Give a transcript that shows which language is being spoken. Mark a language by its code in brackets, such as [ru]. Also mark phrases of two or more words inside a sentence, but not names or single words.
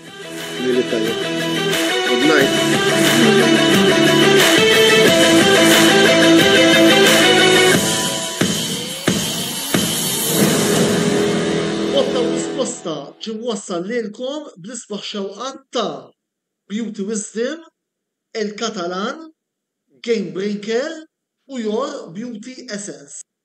[en] Good night. [mt] Risposta ġim wassal lilkom bl-isbaħ xewqat ta' Beauty Wisdom, El-Catalan, Game Breaker u Your Beauty Essence.